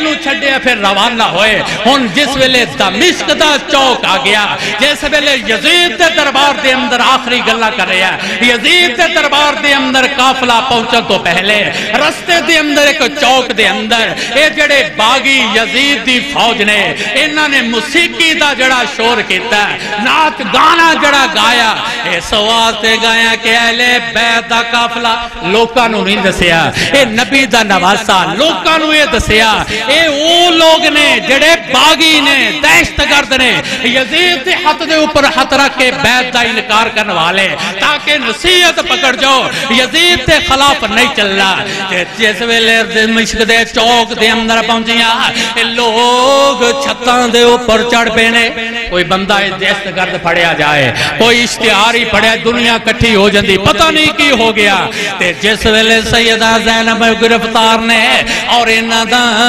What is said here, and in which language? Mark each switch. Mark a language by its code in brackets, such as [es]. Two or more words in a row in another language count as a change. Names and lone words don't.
[pa] نو چھڑے پھر روانہ ہوئے ہن جس ویلے دمشق دا چوک آ گیا جس ویلے یزید دے دربار دے اندر آخری گلہ کر رہا ہے یزید دے دربار دے اندر قافلہ پہنچا تو پہلے رستے دے اندر ایک چوک دے اندر اے جڑے باغی یزید دی فوج نے انہاں نے موسیقی دا جڑا شور کیتا ہے نعت گانا جڑا گایا اس واسطے گایا کہ اہل بیت دا قافلہ لوکاں نو نہیں دسیا اے نبی دا نواسا لوکاں نو یہ دسیا اے او لوگ نے جڑے باغی نے دہشت گرد نے یزید دے ہاتھ دے اوپر ہاتھ رکھ کے بیت دا انکار کرنے والے تاکہ نصیحت پکڑ جو یزید دے خلاف نہیں چلنا جس ویلے دمشق دے چوک دے اندر پہنچیاں لوگ چھتاں دے اوپر چڑھ پینے کوئی بندہ دہشت گرد پھڑیا جائے کوئی اشتہاری پڑھیا دنیا کٹھی ہو جاندی پتہ نہیں کی ہو گیا تے جس ویلے سیدہ زینب گرفتار نے اور انہاں دا